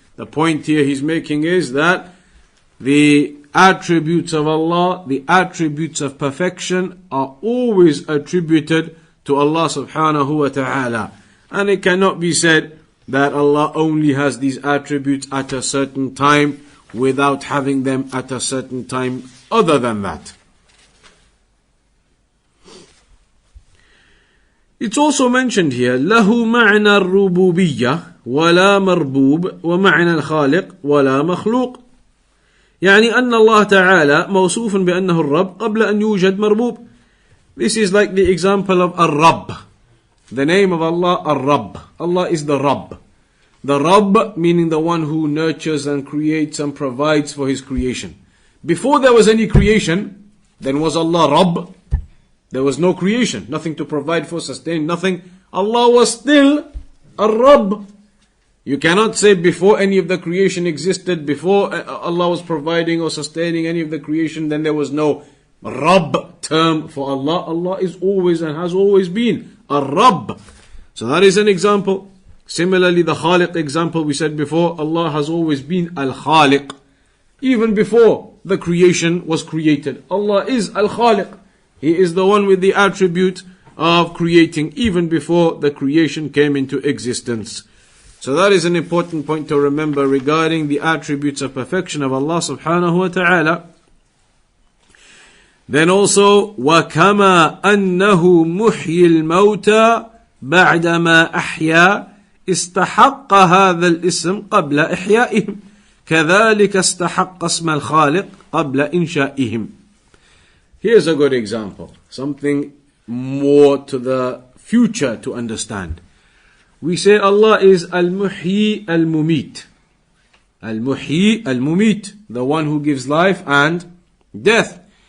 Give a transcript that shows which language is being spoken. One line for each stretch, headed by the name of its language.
English: The point here he's making is that the attributes of Allah, the attributes of perfection, are always attributed to Allah subhanahu wa ta'ala. And it cannot be said that Allah only has these attributes at a certain time without having them at a certain time other than that. It's also mentioned here
Arabic: له معنى الربوبية ولا مربوب ومعنى الخالق ولا مخلوق. يعني أن الله تعالى موصوف بأنه الرب قبل أن يوجد مربوب.
English: This is like the example of الرب. The name of Allah, الرب. Allah is the Rabb. The Rabb meaning the one who nurtures and creates and provides for His creation. Before there was any creation, then was Allah Rabb? There was no creation, nothing to provide for, sustain, nothing. Allah was still a Rabb. You cannot say before any of the creation existed, before Allah was providing or sustaining any of the creation, then there was no Rabb term for Allah. Allah is always and has always been a Rabb. So that is an example. Similarly, the Khaliq example we said before, Allah has always been Al-Khaliq. Even before the creation was created, Allah is Al-Khaliq. He is the one with the attribute of creating even before the creation came into existence. So that is an important point to remember regarding the attributes of perfection of Allah subhanahu wa ta'ala. Then also,
Arabic: وَكَمَا أَنَّهُ مُحْيِي الْمَوْتَى بَعْدَمَا أَحْيَا اسْتَحَقَّ هَذَا الْإِسْمِ قَبْلَ إِحْيَائِهِمْ كذلك استحق اسم الخالق قبل إنشائهم.
English: Here's a good example, something more to the future to understand. We say Allah is Al-Muhyi Al-Mumit. Al-Muhyi Al-Mumit, the one who gives life and death.